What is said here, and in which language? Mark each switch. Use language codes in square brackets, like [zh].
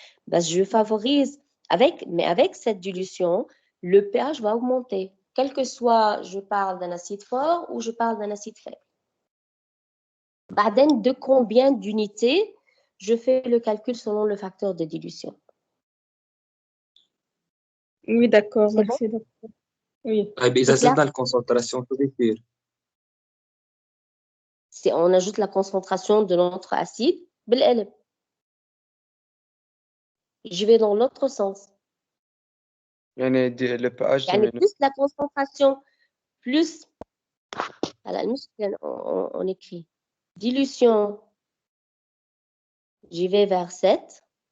[fr] Ben, je favorise, mais avec cette dilution, le pH va augmenter, quel que soit je parle d'un acide fort ou je parle d'un acide faible. بعدين, de combien d'unités, je fais le calcul selon le facteur de dilution. Oui, d'accord, C'est merci. bon? Oui. [ar] طيب إذا زدنا الكونسنتراسيون شو بيصير؟ [fr] On ajoute la concentration de notre acide [ar] بالقلب. [fr] Je vais dans l'autre sens. يعني le pH يعني diminue. plus la concentration, plus [ar] على المشكلة [fr] on écrit dilution, j'y vais vers 7.